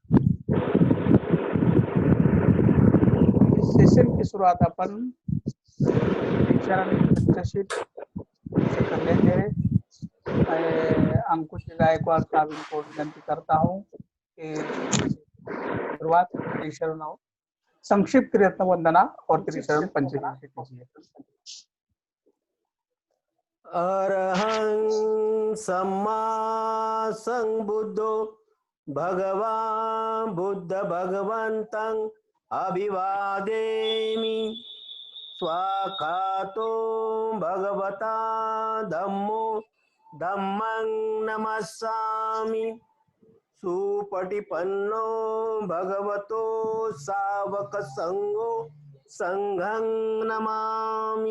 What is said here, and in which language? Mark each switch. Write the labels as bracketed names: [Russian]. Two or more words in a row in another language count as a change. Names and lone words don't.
[Hindi] इस सेशन की शुरुआत अपन चरण पंचशील से कर लेंगे। मैं अंकुश गायकवाड़ साहब इनको विनंती करता हूँ कि शुरुआत त्रिशरण संक्षिप्त रत्न वंदना और त्रिशरण पंचशील से कीजिए। [Pali] अरहं सम्मा संबुद्धो भगवान् बुद्ध भगवन्तं अभिवादेमि। स्वाखातो भगवता धम्मो धम्मं नमस्सामि। सुपटिपन्नो भगवतो सावक संघो संघं नमामि।